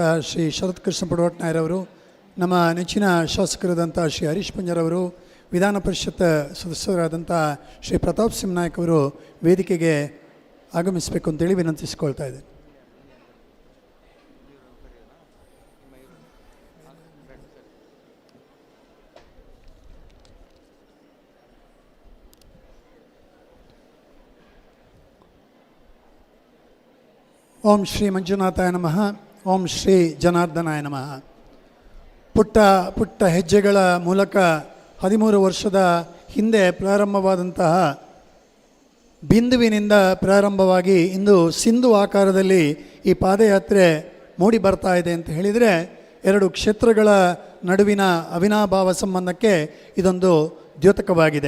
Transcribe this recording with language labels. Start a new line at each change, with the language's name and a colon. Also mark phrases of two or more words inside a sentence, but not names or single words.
Kannada: ಶ್ರೀ ಶರತ್ ಕೃಷ್ಣ ಪಡವಟ್ನಾಯರವರು, ನಮ್ಮ ನೆಚ್ಚಿನ ಶಾಸಕರಾದಂಥ ಶ್ರೀ ಹರೀಶ್ ಪುಂಜರವರು, ವಿಧಾನ ಪರಿಷತ್ ಸದಸ್ಯರಾದಂಥ ಶ್ರೀ ಪ್ರತಾಪ್ ಸಿಂಗ್ ನಾಯಕ್ ಅವರು ವೇದಿಕೆಗೆ ಆಗಮಿಸಬೇಕು ಅಂತೇಳಿ ವಿನಂತಿಸಿಕೊಳ್ತಾ ಇದ್ದೇನೆ.
Sanskrit: ಓಂ ಶ್ರೀ ಮಂಜುನಾಥಾಯ ನಮಃ. ಓಂ ಶ್ರೀ ಜನಾರ್ದನಾಯ ನಮಃ.
Kannada: ಪುಟ್ಟ ಪುಟ್ಟ ಹೆಜ್ಜೆಗಳ ಮೂಲಕ 13 ವರ್ಷದ ಹಿಂದೆ ಪ್ರಾರಂಭವಾದಂತಹ ಬಿಂದುವಿನಿಂದ ಪ್ರಾರಂಭವಾಗಿ ಇಂದು ಸಿಂಧು ಆಕಾರದಲ್ಲಿ ಈ ಪಾದಯಾತ್ರೆ ಮೂಡಿ ಬರ್ತಾ ಇದೆ ಅಂತ ಹೇಳಿದರೆ, ಎರಡು ಕ್ಷೇತ್ರಗಳ ನಡುವಿನ ಅವಿನಾಭಾವ ಸಂಬಂಧಕ್ಕೆ ಇದೊಂದು ದ್ಯೋತಕವಾಗಿದೆ.